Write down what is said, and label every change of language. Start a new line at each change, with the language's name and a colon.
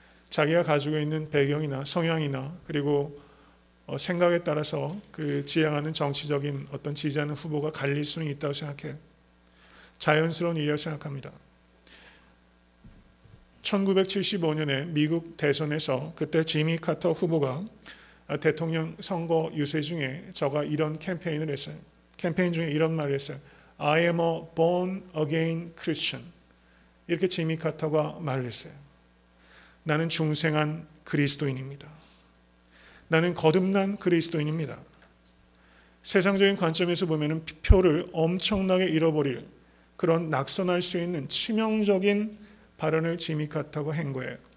Korean: 자기가 가지고 있는 배경이나 성향이나 그리고 생각에 따라서 그 지향하는 정치적인 어떤 지지하는 후보가 갈릴 수는 있다고 생각해요. 자연스러운 일이라고 생각합니다. 1975년에 미국 대선에서 그때 지미 카터 후보가 대통령 선거 유세 중에 저가 이런 캠페인을 했어요. 캠페인 중에 이런 말을 했어요.
English: I am a born again Christian.
Korean: 이렇게 지미 카터가 말을 했어요. 나는 중생한 그리스도인입니다. 나는 거듭난 그리스도인입니다. 세상적인 관점에서 보면 표를 엄청나게 잃어버릴 그런 낙선할 수 있는 치명적인 발언을 지미 카터가 한 거예요.